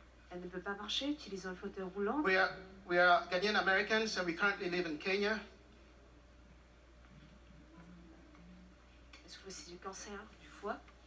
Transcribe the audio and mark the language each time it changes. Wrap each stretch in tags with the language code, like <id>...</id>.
<fr>Elle ne peut pas marcher, utilisant le fauteuil roulant.</fr> <en>We are Ghanaian Americans and we currently live in Kenya.</en> <fr>Elle souffre aussi du cancer du foie.</fr>